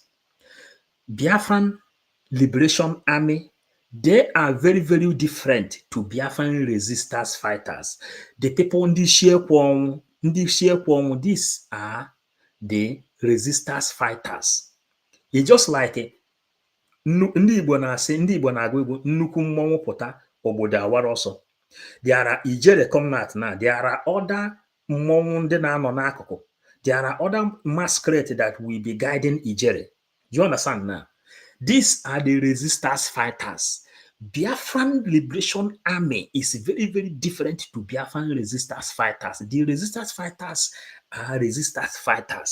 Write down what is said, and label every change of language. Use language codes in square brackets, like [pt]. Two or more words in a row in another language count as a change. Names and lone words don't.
[en] Biafran Liberation Army, they are very, very different to Biafran resistance fighters. The people in this these are the resistance fighters. It's just like [ig] ndị Igbo na-asị, ndị Igbo na-agụ egwu nnukwu mmọnwụ pụta obodo awara ọsọ. [en] There are ijele comnat now. There are other [ig] mmọnwụ ndị na-anọ n'akụkụ. [en] There are other masquerade that will be guiding ijele. You understand now? These are the resistance fighters. Biafran Liberation Army is very, very different to Biafran resistance fighters. The resistance fighters are resistance fighters.